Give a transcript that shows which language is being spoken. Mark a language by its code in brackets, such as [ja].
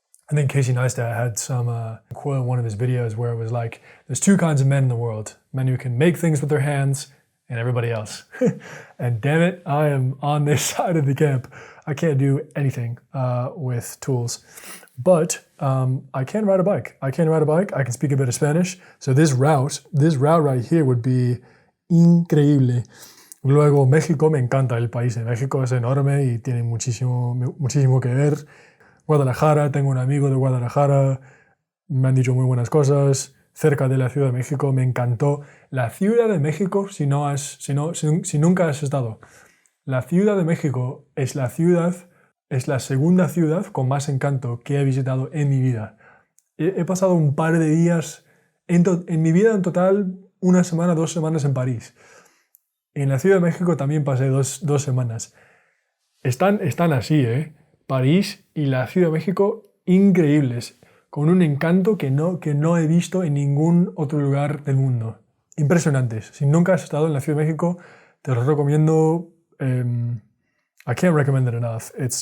[en] I think Casey Neistat had some quote in one of his videos where it was like, there's 2 kinds of men in the world, men who can make things with their hands and everybody else. And damn it, I am on this side of the camp. I can't do anything with tools. But I can ride a bike. I can speak a bit of Spanish. So this route right here would be increíble. [es] Luego, México, me encanta el país. México es enorme y tiene muchísimo que ver. Guadalajara, tengo un amigo de Guadalajara. me han dicho muy buenas cosas, cerca de la Ciudad de México, me encantó. La Ciudad de México, si nunca has estado, la Ciudad de México es la segunda ciudad con más encanto que he visitado en mi vida. He pasado un par de días, en mi vida en total, una semana, 2 semanas en París. En la Ciudad de México también pasé dos semanas. Están así, ¿eh? París y la Ciudad de México, increíbles, con un encanto que no he visto en ningún otro lugar del mundo. Impresionantes. Si nunca has estado en la Ciudad de México, te los recomiendo. [en] I can't recommend it enough.